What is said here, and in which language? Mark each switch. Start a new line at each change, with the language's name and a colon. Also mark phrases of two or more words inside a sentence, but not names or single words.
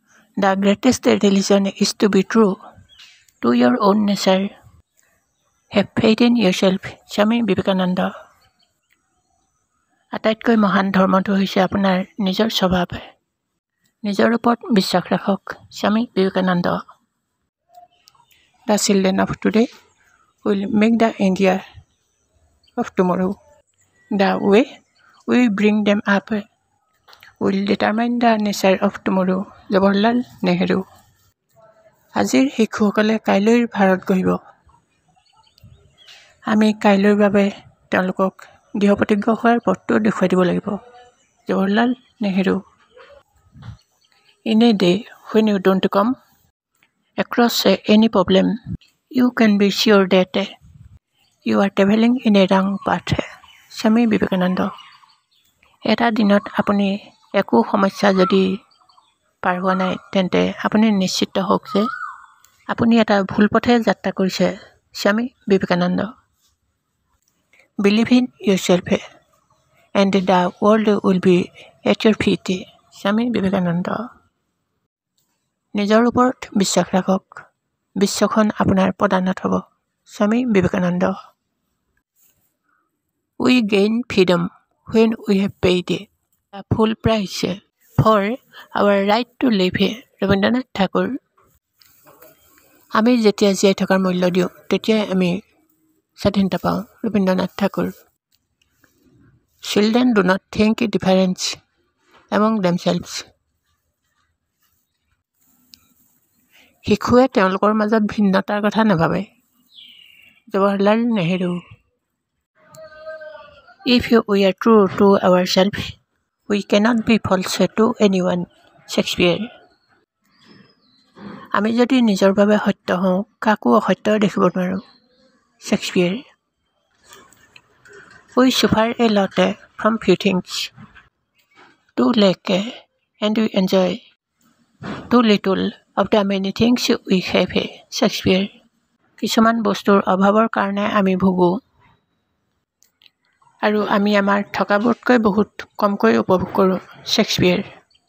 English: The greatest religion is to be true to your own nature. Have faith in yourself.
Assamese: স্বামী বিবেকানন্দ। আটাইতকৈ মহান ধৰ্মটো হৈছে আপোনাৰ নিজৰ স্বভাৱ। নিজৰ ওপৰত বিশ্বাস ৰাখক। স্বামী বিবেকানন্দ।
English: The children of today will make the India of tomorrow. The way we bring them up will determine the nature of tomorrow.
Assamese: জৱাহৰলাল নেহৰু। আজিৰ শিশুসকলে কাইলৈৰ ভাৰত গঢ়িব। আমি কাইলৈৰ বাবে তেওঁলোকক দৃঢ়প্ৰতিজ্ঞ হোৱাৰ পথটো দেখুৱাই দিব লাগিব। জৱাহৰলাল নেহৰু।
English: In a day when you don't come across any problem, you can be sure that you are traveling in a wrong path.
Assamese: স্বামী বিবেকানন্দ। এটা দিনত আপুনি একো সমস্যা যদি পাৰ হোৱা নাই তেন্তে আপুনি নিশ্চিত হওক যে আপুনি এটা ভুল পথে যাত্ৰা কৰিছে। স্বামী বিবেকানন্দ।
English: Believe in yourself and the world will be at your feet.
Assamese: স্বামী বিবেকানন্দ। নিজৰ ওপৰত বিশ্বাস ৰাখক। বিশ্বখন আপোনাৰ প্ৰদানত হ'ব। স্বামী বিবেকানন্দ।
English: We gain freedom when we have paid the full price for our right to live.
Assamese: ৰবীন্দ্ৰনাথ ঠাকুৰ। আমি যেতিয়া জীয়াই থকাৰ মূল্য দিওঁ তেতিয়াই আমি স্বাধীনতা পাওঁ। ৰবীন্দ্ৰনাথ ঠাকুৰ।
English: Children do not think difference among themselves.
Assamese: শিশুৱে তেওঁলোকৰ মাজত ভিন্নতাৰ কথা নাভাবে। জৱাহৰলাল নেহৰু।
English: If we are true to ourselves, we cannot be false to anyone.
Assamese: শেক্সপিয়াৰ। আমি যদি নিজৰ বাবে সত্য হওঁ কাকো অসত্য দেখিব নোৱাৰোঁ। শেক্সপিয়াৰ।
English: We suffer a lot from few things, too lack and we enjoy too little of the many things we have.
Assamese: শেক্সপিয়াৰ। কিছুমান বস্তুৰ অভাৱৰ কাৰণে আমি ভোগোঁ আৰু আমি আমাৰ থকাবোৰতকৈ বহুত কমকৈ উপভোগ কৰোঁ। শেক্সপিয়াৰ।